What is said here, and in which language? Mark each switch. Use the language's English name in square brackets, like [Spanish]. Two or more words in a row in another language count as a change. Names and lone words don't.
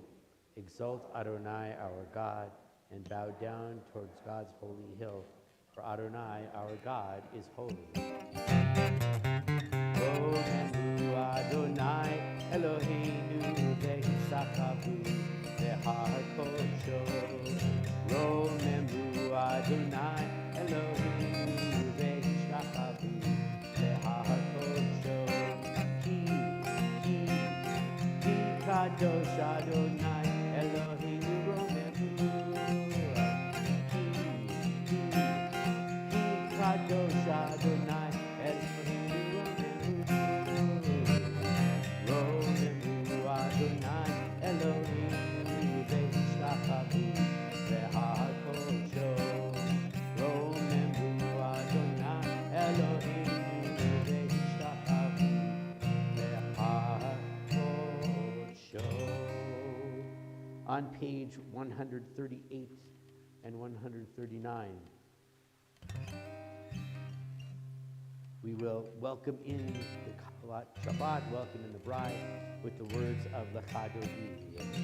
[English] Exalt Adonai our God and bow down towards God's holy hill, for Adonai our God is holy. [Hebrew] רוממו אדוני אלוהינו והשתחוו להר קדשו. רוממו אדוני אלוהינו והשתחוו להר קדשו. כי קדוש אדוני אלוהינו רוממו. כי קדוש אדוני אלוהינו רוממו. רוממו אדוני אלוהינו והשתחוו להר קדשו. רוממו אדוני אלוהינו והשתחוו להר קדשו. [English] On page 138 and 139, we will welcome in the Kabbalat Shabbat, welcome in the bride with the words of Lecha Dodi.